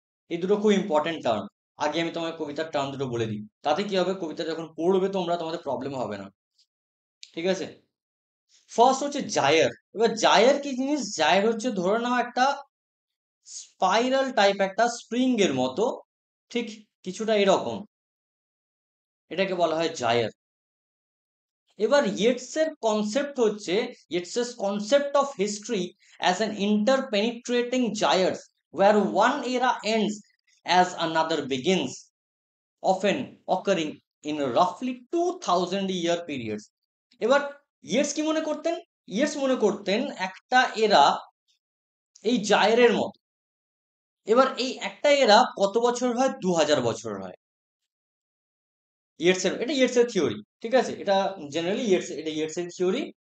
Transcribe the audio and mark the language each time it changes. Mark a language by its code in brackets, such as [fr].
[bn] এই দুটো খুব ইম্পর্টেন্ট টার্ম। আগে আমি তোমাকে কবিতার টার্ম দুটো বলে দিই, তাতে কি হবে, কবিতা যখন পড়বে তোমরা, তোমাদের প্রবলেম হবে না। ঠিক আছে? ফার্স্ট হচ্ছে জায়ার। এবার জায়ার কি জিনিস? জায়ার হচ্ছে ধরে নাও একটা স্পাইরাল টাইপ, একটা স্প্রিং এর মতো, ঠিক কিছুটা এরকম, এটাকে বলা হয় জায়ার। এবার ইয়েটসের কনসেপ্ট হচ্ছে, [en] ইয়েটসের concept of history as an interpenetrating gyres where one era ends as another begins, often occurring in roughly 2000 year periods. [bn] এবার ইয়েটস কি মনে করতেন? ইয়েটস মনে করতেন একটা এরা এই জায়ারের মতো। এবার এই একটা এরা কত বছর হয়? 2000 বছর হয়। এটা ইয়েটসের থিওরি। ঠিক আছে? এটা জেনারেলি এটা ইয়েটসের থিওরি।